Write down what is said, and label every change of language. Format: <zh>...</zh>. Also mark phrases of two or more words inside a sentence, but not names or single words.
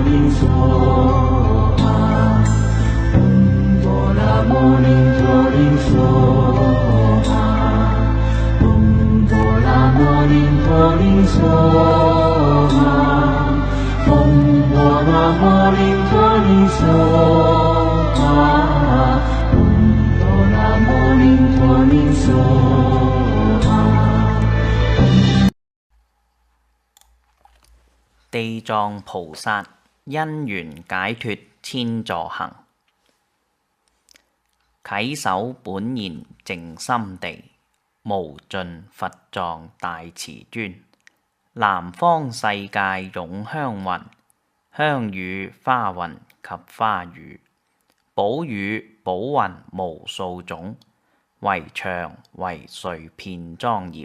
<sa>尼娑哈，唵波罗摩尼婆尼娑哈，唵波罗摩尼婆尼娑哈，唵波罗摩尼婆尼娑哈，唵波罗摩尼婆尼娑哈。</sa> <zh>地藏菩薩因緣解脫千座行，稽首本然淨心地，無盡佛藏大慈尊。南方世界湧香雲，香雨花雲及花雨，寶雨寶雲無數種，圍牆圍垂遍莊嚴。</zh>